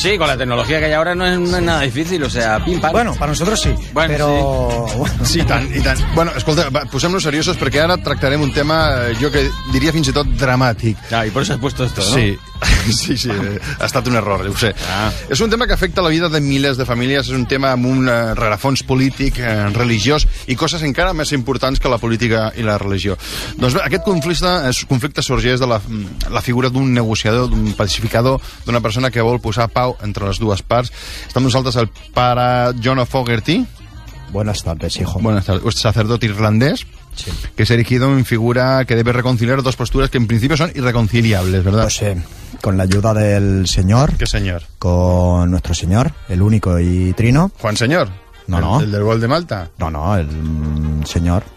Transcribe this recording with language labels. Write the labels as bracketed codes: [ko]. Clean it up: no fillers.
[es] Sí, con la tecnología que hay ahora no es nada difícil, o sea, pim, pam. Bueno, para nosotros sí, bueno, pero... [ca] Sí, i tant. Bueno, escolta, posem-nos seriosos perquè ara tractarem un tema, jo que diria fins i tot dramàtic. Ah, i per això [es] has puesto esto, [ca] no? Sí, ha estat un error, ho sé. Ah. És un tema que afecta la vida de milers de famílies, és un tema amb un rerefons polític, religiós i coses encara més importants que la política i la religió. Doncs bé, aquest conflicte sorgeix de la figura d'un negociador, d'un pacificador, d'una persona que vol posar pau entre les dues parts. Està amb nosaltres el pare John O'Fogerty. [es] Buenas tardes, hijo. Buenas tardes. Un sacerdote irlandés. Sí. Que s'ha erigido en figura que debe reconciliar dos posturas que en principio son irreconciliables, ¿verdad? No sé. Con la ayuda del Señor. ¿Qué Señor? Con nuestro Señor, el único y trino. ¿Juan Señor? No, no. ¿El del gol de Malta? No, el Señor.